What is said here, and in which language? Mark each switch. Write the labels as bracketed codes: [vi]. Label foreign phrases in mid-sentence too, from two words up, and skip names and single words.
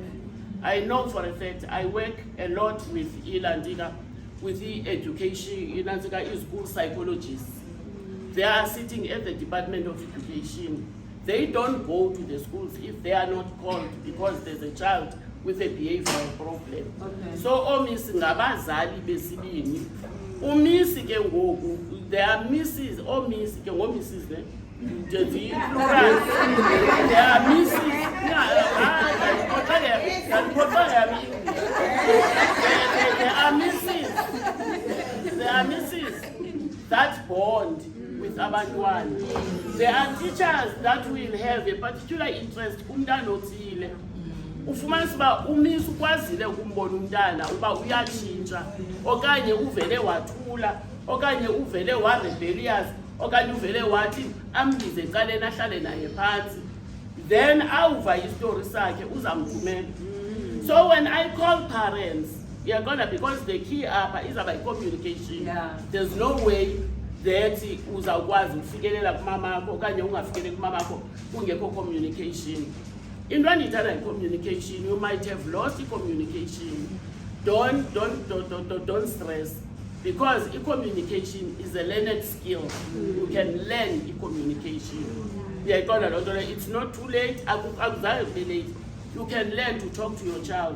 [en] I know for a fact, I work a lot with Ilandiga, with the education, Ilandiga is school psychologists. They are sitting at the Department of Education. They don't go to the schools if they are not called because there's a child with a behavioral problem. Okay. So, [xh] omisi ngabazali besibini. Umisi ke ngoku, [en] there are misses, [xh] omisi ke ngomisis ne. [en] There are misses. There are misses that bond with abantwana. There are teachers that will have a particular interest [xh] umntana othile. Ufumanisa uba umisi ukwazile ukumbona umntana uba uyatshintsha okanye uvele wathula okanye uvele wa-rebellious okanye uvele wathi ambize ecaleni ahlale naye phansi, then awuva istori sakhe uzamthumela. [en] So when I call parents, you're gonna, because the key is about communication. Yeah. There's no way that [xh] uzawukwazi ukufikelela kumama akho okanye ungafikeleli kumama akho kungekho communication. Into endiyithanda [en] communication, you might have lost communication. Don't stress, because communication is a learned skill. You can learn communication. It's not too late. You can learn to talk to your child.